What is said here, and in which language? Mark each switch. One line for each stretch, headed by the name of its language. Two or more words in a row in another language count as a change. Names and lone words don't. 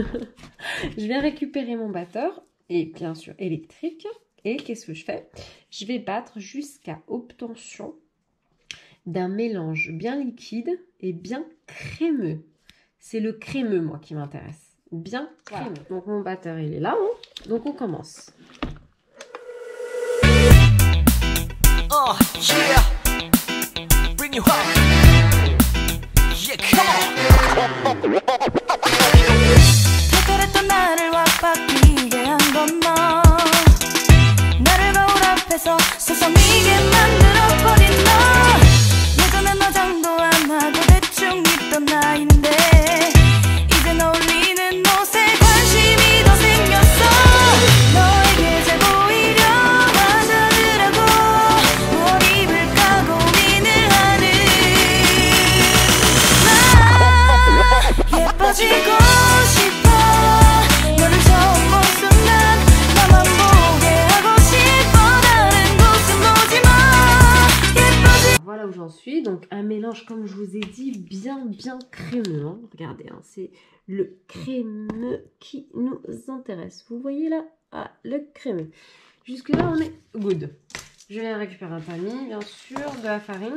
French: Je viens récupérer mon batteur, et bien sûr électrique. Et qu'est-ce que je fais? Je vais battre jusqu'à obtention d'un mélange bien liquide et bien crémeux. C'est le crémeux, moi, qui m'intéresse. Bien crémeux. Voilà. Donc mon batteur, il est là. Hein. Donc on commence.
English: Oh, yeah. Bring you home. Yeah, come on.
Korean: 특별했던 나를 와바뀌게 한 건 너. 나를 거울 앞에서 서성이게 만들어버린 너. 예전엔 너 장도 안 하고 대충 입던 나인데 이젠 어울리는 옷에 관심이 더 생겼어. 너에게 잘 보이려 하자느라고 뭘 입을까 고민을 하는 나 예뻐지고 싶어. 너를 처음 본 순간 나만 보게 하고 싶어. 다른 곳은 보지 마. 예뻐지.
French: Voilà où j'en suis. Donc un mélange, comme je vous ai dit, bien crémeux. Hein. Regardez, hein, c'est le crémeux qui nous intéresse. Vous voyez là, ah, le crémeux. Jusque là, on est good. Je vais récupérer un tamis, bien sûr, de la farine.